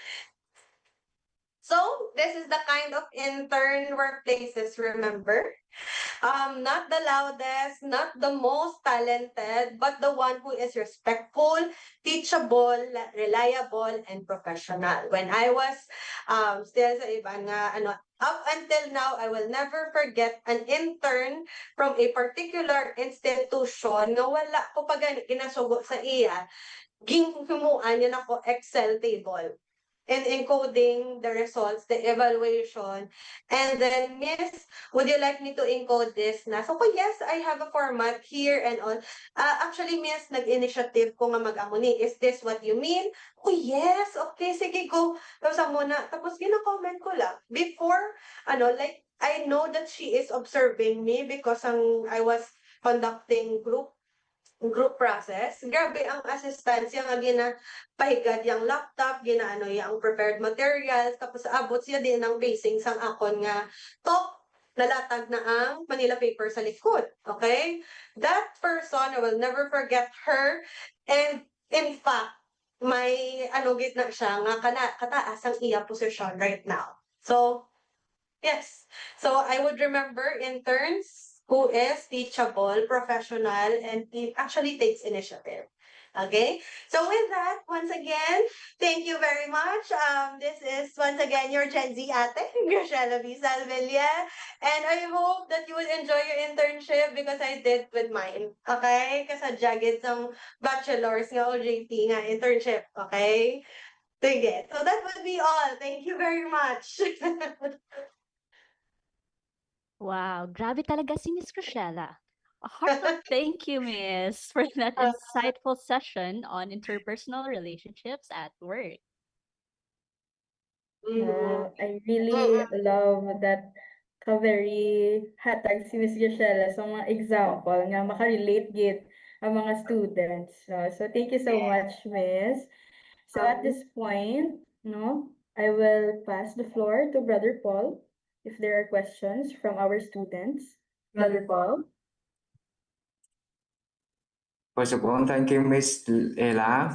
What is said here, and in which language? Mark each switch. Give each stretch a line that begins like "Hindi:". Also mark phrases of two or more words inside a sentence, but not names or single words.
English: So, this is the kind of intern workplaces, remember? Not the loudest, not the most talented, but the one who is respectful, teachable, reliable, and professional. When I was still
Hiligaynon: sa iba nga,
English: up until now, I will never forget an intern from a particular institution
Hiligaynon: nga wala ko pa ginasugo sa iya, himuan niya na ko
English: Excel table and encoding the results, the evaluation, and then, Miss, would you like me to encode this na? So, yes, I have a format here and all. Actually, Miss,
Hiligaynon: nag-initiative ko nga mag-amuni.
English: Is this what you mean? Oh, yes.
Hiligaynon: Okay, sige, go. Tapos muna. Tapos, gina-comment ko lang.
English: Before, I know that she is observing me because I was conducting group process.
Hiligaynon: Grabe ang assistance nga ginapahigad yung laptop, ginaano yung
English: prepared materials,
Hiligaynon: tapos abot siya din ng basing sang akon nga top nalatag na ang Manila paper sa likod.
English: Okay? That person, I will never forget her. And in fact,
Hiligaynon: may gitna siya nga kataas ang iya position
English: right now. So, yes. So I would remember interns who is teachable, professional, and actually takes initiative. Okay? So with that, once again, thank you very much. This is once again your Gen Z ate, Graciela B. Salvilla. And I hope that you will enjoy your internship because I did with mine.
Hiligaynon: Okay? Kasadya gid
English: some bachelor's
Hiligaynon: nga OJT nga internship. Okay? Sige.
English: So that would be all. Thank you very much.
Filipino: Wow, grabe talaga si Miss Rochella.
English: A heartfelt thank you, Miss, for that Uh, insightful session on interpersonal relationships at work. I really love that very
Hiligaynon: hatag si Miss Joshella sa mga example nga maka-relate gid ang mga students.
English: So thank you so much, Miss. So at this point, no, I will pass the floor to Brother Paul if there are questions from our students. Brother Paul? First of all, thank you, Miss Ella.